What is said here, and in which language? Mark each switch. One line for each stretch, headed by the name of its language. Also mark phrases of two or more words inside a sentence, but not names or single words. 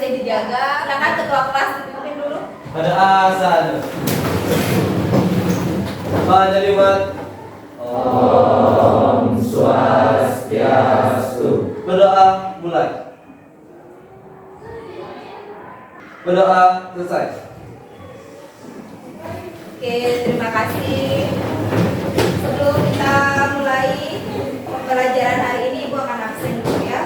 Indonesian: dijaga. Silakan ketua kelas dipimpin dulu. Pada asal. Pada limat.
Balinese: Om Swastiastu.
Indonesian: Berdoa mulai. Berdoa selesai. Oke, terima kasih. Sebelum kita mulai pembelajaran hari ini, Ibu akan absen dulu ya.